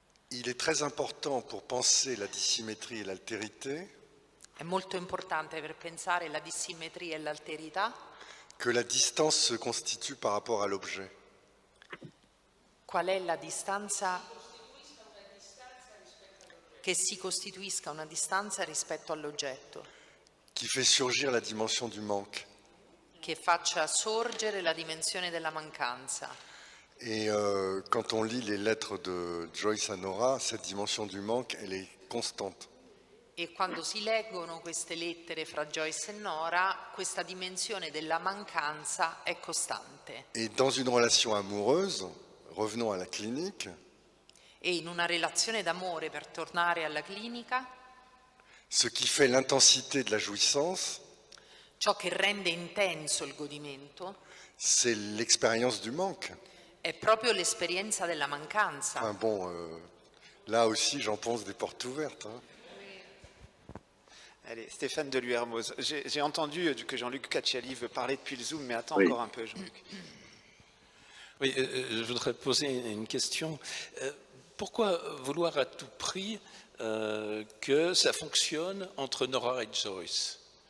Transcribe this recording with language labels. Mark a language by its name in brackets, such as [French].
[French] Il est très important pour penser la dissymétrie et l'altérité. [Italian] È molto importante per pensare la dissimmetria e l'alterità. [French] Que la distance se constitue par rapport à l'objet. [Italian] Qual è la distanza? Che si costituisca una distanza rispetto all'oggetto. [French] Qui fait surgir la dimension du manque. [Italian] Che faccia sorgere la dimensione della mancanza. [French] Et quand on lit les lettres de Joyce à Nora, cette dimension du manque, elle est constante. [Italian] E quando si leggono queste lettere fra Joyce e Nora, questa dimensione della mancanza è costante. [French] Et dans une relation amoureuse, revenons à la clinique, [Italian] E in una relazione d'amore, per tornare alla clinica, [French] ce qui fait l'intensité de la jouissance, [Italian] ciò che rende intenso il godimento, [French] c'est l'expérience du manque. [Italian] è proprio l'esperienza della mancanza. [French] Enfin bon, là aussi j'enfonce des portes ouvertes. Hein. Allez, Stéphane Deluermoz. J'ai entendu que Jean-Luc Cacciali veut parler depuis le Zoom, mais attends Oui. encore un peu, Jean-Luc. Oui, je voudrais poser une question. Pourquoi vouloir à tout prix que ça fonctionne entre Nora et Joyce?